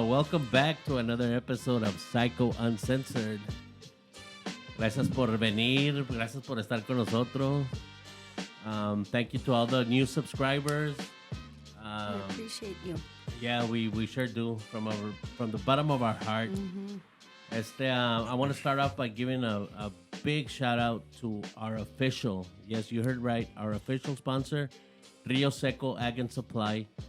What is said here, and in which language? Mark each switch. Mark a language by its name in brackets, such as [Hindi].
[English] Welcome back to another episode of Psycho Uncensored. [Spanish] Gracias por venir, gracias por estar con nosotros. [English] Thank you to all the new subscribers. We appreciate you. Yeah, we sure do from the bottom of our heart. I want to start off by giving a big shout out to our official, yes, you heard right, our official sponsor, Rio Seco Ag and Supply.